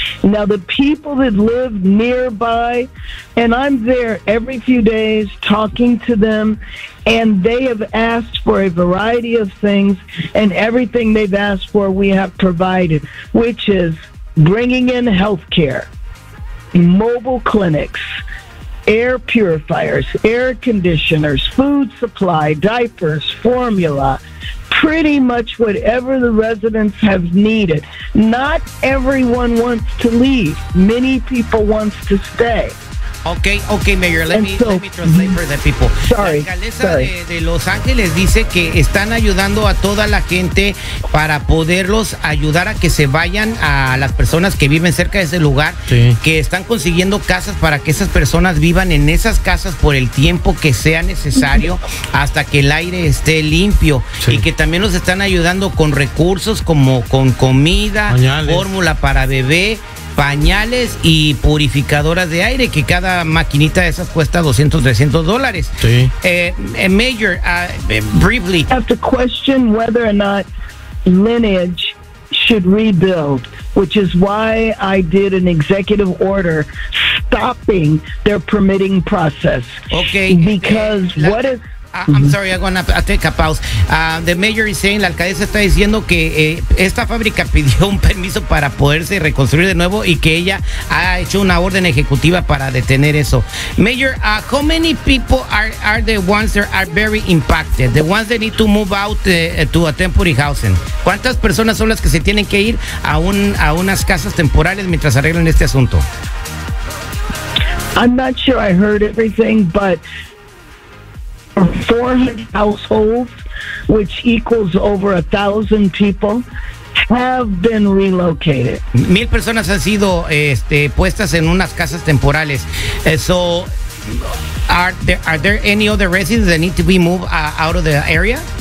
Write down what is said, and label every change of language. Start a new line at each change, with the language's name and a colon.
English: Now, the people that live nearby, and I'm there every few days talking to them, and they have asked for a variety of things, and everything they've asked for we have provided, which is bringing in health care, mobile clinics, air purifiers, air conditioners, food supply, diapers, formula, pretty much whatever the residents have needed. Not everyone wants to leave. Many people want to stay. Okay, Mayor, let me translate for the people. Sorry,
Spanish: la alcaldesa de Los Ángeles dice que están ayudando a toda la gente para poderlos ayudar a que se vayan, a las personas que viven cerca de ese lugar, que están consiguiendo casas para que esas personas vivan en esas casas por el tiempo que sea necesario hasta que el aire esté limpio, y que también los están ayudando con recursos como con comida, fórmula para bebé, pañales y purificadoras de aire, que cada maquinita de esas cuesta $200-$300. Sí.
English: Mayor, briefly. I have to question whether or not Lineage should rebuild, which is why I did an executive order stopping their permitting process. Okay. Because what is... I'm sorry, I'm going to take a pause. The mayor is saying,
Spanish: la alcaldesa está diciendo que esta fábrica pidió un permiso para poderse reconstruir de nuevo y que ella ha hecho una orden ejecutiva para detener eso.
English: Mayor, how many people are the ones that are very impacted? The ones that need to move out to a temporary housing.
Spanish: ¿Cuántas personas son las que se tienen que ir a unas casas temporales mientras arreglan este asunto?
English: I'm not sure I heard everything, but 400 households, which equals over 1,000 people, have been relocated.
Spanish: 1,000 personas han sido puestas en unas casas temporales.
English: So, are there any other residents that need to be moved out of the area?